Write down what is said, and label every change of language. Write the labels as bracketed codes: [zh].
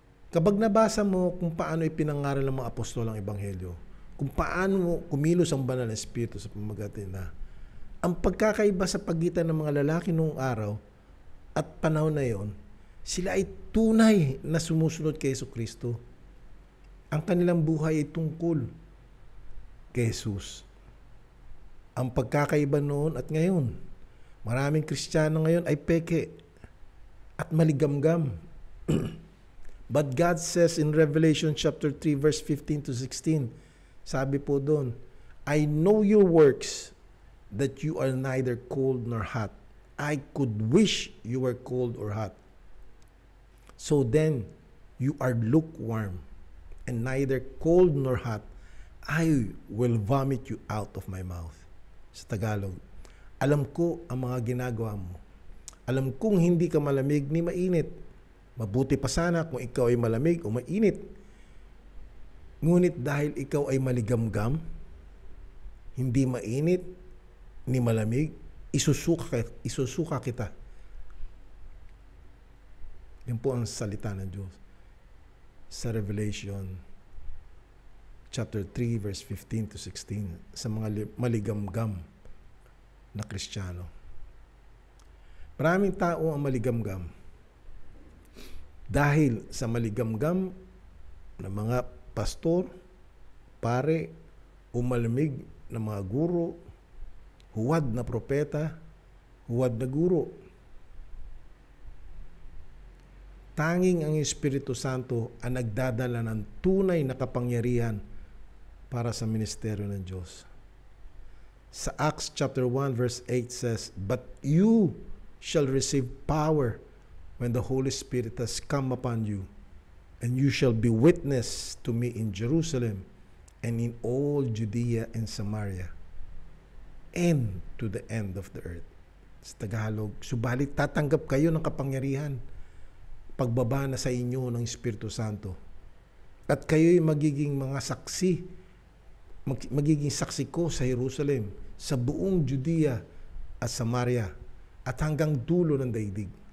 [tl] Kapag nabasa mo kung paano ipinangaral ng mga apostol ang Ebanghelyo, kung paano kumilos ang banal na Espiritu sa pamamagitan na, ang pagkakaiba sa pagitan ng mga lalaki noong araw at panahon na yon, sila ay tunay na sumusunod kay Jesucristo. Ang kanilang buhay ay tungkol kay Jesus. Ang pagkakaiba noon at ngayon, maraming Kristiyano ngayon ay peke at maligamgam. [en] But God says in Revelation chapter 3 verse 15 to 16, [tl] sabi po doon, [en] I know your works, that you are neither cold nor hot. I could wish you were cold or hot. So then, you are lukewarm, and neither cold nor hot. I will vomit you out of my mouth. [tl] Sa Tagalog, alam ko ang mga ginagawa mo. Alam kong hindi ka malamig ni mainit. Mabuti pa sana kung ikaw ay malamig o mainit. Ngunit dahil ikaw ay maligamgam, hindi mainit ni malamig, isusuka kita. Yan po ang salita ng Diyos sa Revelation chapter 3 verse 15 to 16 sa mga maligamgam na Kristiyano. Maraming tao ang maligamgam dahil sa maligamgam na mga pastor, pare, o malamig na mga guro, huwad na propeta, huwad na guro. Tanging ang Espiritu Santo ang nagdadala ng tunay na kapangyarihan para sa ministeryo ng Diyos. [en] Sa Acts chapter 1 verse 8 says, But you shall receive power when the Holy Spirit has come upon you, and you shall be witness to me in Jerusalem and in all Judea and Samaria and to the end of the earth. [tl] Sa Tagalog, subalit tatanggap kayo ng kapangyarihan pagbaba na sa inyo ng Espiritu Santo. At kayo'y magiging mga saksi, magiging saksi ko sa Jerusalem, sa buong Judea at Samaria, at hanggang dulo ng daigdig.